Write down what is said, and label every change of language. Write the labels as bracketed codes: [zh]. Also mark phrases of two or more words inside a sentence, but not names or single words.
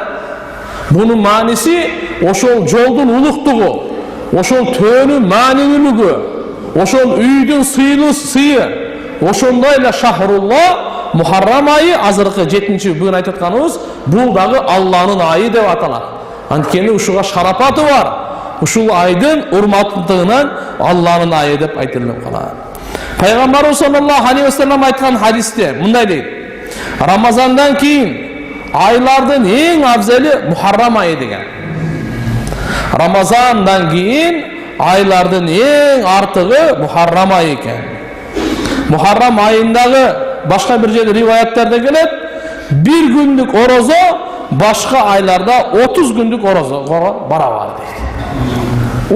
[ky] Бунун мааниси ошол жолдун улуктугу, ошол төөнүн маанилүүлүгү, ошол үйдүн сыйы, ошондой эле Шахрулла Мухаррам айы азыркы 7-ci бүгүн айтып атканыбыз, бул дагы Алланын айы деп аталат. Анткени ушуга шарапаты бар. Ушул айдын урматтыгынан Алланын айы деп айтылып калат. Пайгамбарыбыз [ar] صلى الله عليه وسلم [ky] айткан хадисте мындай дейт: Рамазандан кийин айлардын эң абзали Мухаррам айы деген. Рамазандан кийин айлардын эң артыгы Мухаррам айы экен. Мухаррам айындагы башка бир жерде риваяттарда келет, bir күндүк орозо башка айларда 30 күндүк орозого барабар дейт.